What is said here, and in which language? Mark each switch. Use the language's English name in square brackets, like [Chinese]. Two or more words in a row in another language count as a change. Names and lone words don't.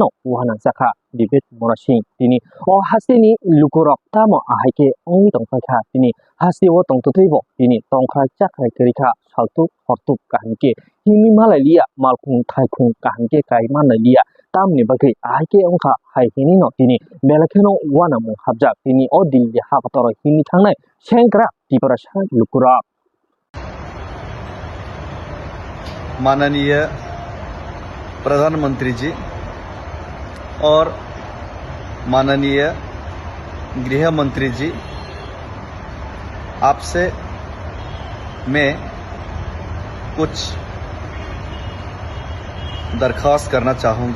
[Kok Borok] wana jakha debate morasing tini o hastini lukurok tamo ahaike ongi tong phakha tini hasti o tongtuteibo tini tongkhai chakhrai krikha saltuk hortuk kahamke himi malailia malkhung thaikung kahamke kaimanailia tamni bagai ahaike ongkha haihini no tini belakheno wana mu habjak tini o Delhi hakotoro himi thangnai Shankara tiprasa lukurok [Hindi] माननीय प्रधानमंत्री जी और माननीय गृह मंत्री जी, आपसे मैं कुछ दरख्वास्त करना चाहूँगा।